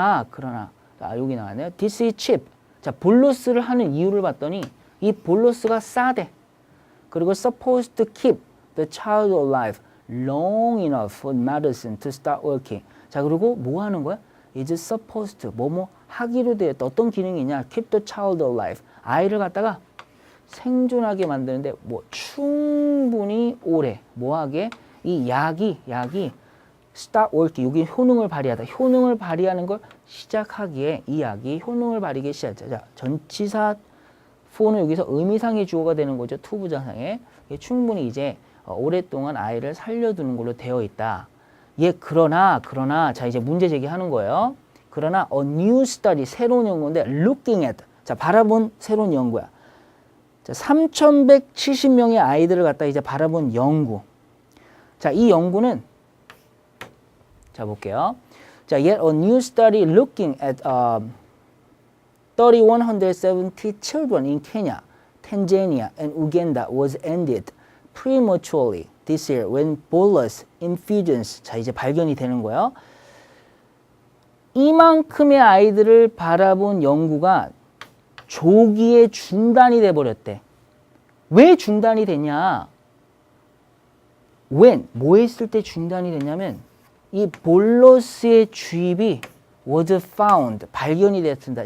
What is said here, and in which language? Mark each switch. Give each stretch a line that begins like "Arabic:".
Korean: 그러나 자, 여기 나왔네요.
English: This is cheap.
Korean: 자, 볼로스를 하는 이유를 봤더니 이 볼로스가 싸대. 그리고
English: supposed to keep the child alive long enough for medicine to start working.
Korean: 자, 그리고 뭐 하는 거야?
English: is supposed to
Korean: 뭐뭐 하기로 되었다. 어떤 기능이냐?
English: keep the child alive.
Korean: 아이를 갖다가 생존하게 만드는데 뭐 충분히 오래 뭐하게 이 약이
English: start working
Korean: 여기 효능을 발휘하다. 효능을 발휘하는 걸 시작하기에 이 약이 효능을 발휘하기 시작하자. 자, 전치사 for는 여기서 의미상의 주어가 되는 거죠. 투부정상에 충분히 이제 오랫동안 아이를 살려두는 걸로 되어 있다. 그러나 자 이제 문제 제기하는 거예요. 그러나
English: a new study
Korean: 새로운 연구인데
English: looking at
Korean: 자 바라본 새로운 연구야. 자 3,170명의 아이들을 갖다 이제 바라본 연구. 자 이 연구는 자 볼게요. 자
English: yet a new study looking at 3,170 children in Kenya, Tanzania, and Uganda was ended prematurely this year when bolus infusions
Korean: 자 이제 발견이 되는 거예요. 이만큼의 아이들을 바라본 연구가 조기에 중단이 돼 버렸대. 왜 중단이 됐냐?
English: when
Korean: 뭐 했을 때 중단이 됐냐면 이 볼러스의 주입이
English: was found
Korean: 발견이 되었습니다.